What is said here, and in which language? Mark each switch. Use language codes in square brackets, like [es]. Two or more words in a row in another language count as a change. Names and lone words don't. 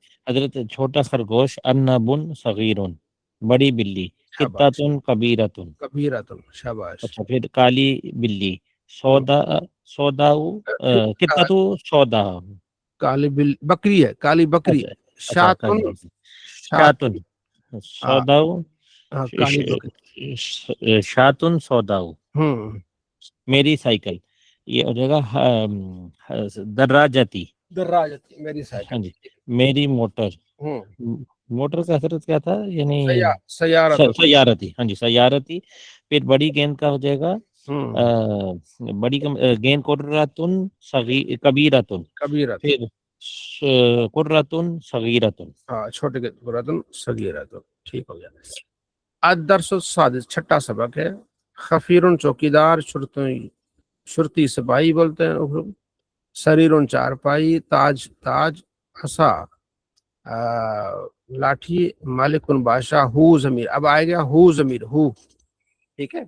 [ur] حضرت چھوٹا خرگوش, [ar] ارنبن صغیرن, [ur] بڑی بلی, شاباش, [ar] قطۃ کبیرۃ. [ur] کبیرتن, شاباش. اچھا, پھر کالی بلی, [ar] سودا سوداؤ, قطۃ سودا. [ur] کالی بکری ہے, کالی بکری. اچھا اچھا, شاتن, کالی شاتن, [ar] شاتن سوداؤ, [ur] کالی بکری. [ar] شاتن سوداؤ. [ur] ہوں, میری سائیکل, یہ ہو جائے گا دراجتی. دراجتی میری سائیکل. ہاں جی. میری موٹر, ہوں, موٹر کا حضرت کیا تھا, یعنی سیارت. سیارتی. ہاں جی, سیارتی. پھر بڑی گیند کا ہو جائے گا بڑی گیند [ar] قرۃن کبیرۃن. [ur] کبیرت, پھر [ar] قرۃن صغیرۃن. [ur] ہاں چھوٹے کے [ar] قرۃن صغیرۃن, [ur] ٹھیک ہو گیا. [ar] الدرس السادس, [ur] چھٹا سبق ہے. خفیرن چوکیدار, شرطی سپاہی بولتے ہیں. سریرن چارپائی, تاج تاج, عصا لاٹھی, مالکن بادشاہ, ہو ضمیر. اب آئے گا ہو ضمیر, ہو, ٹھیک ہے.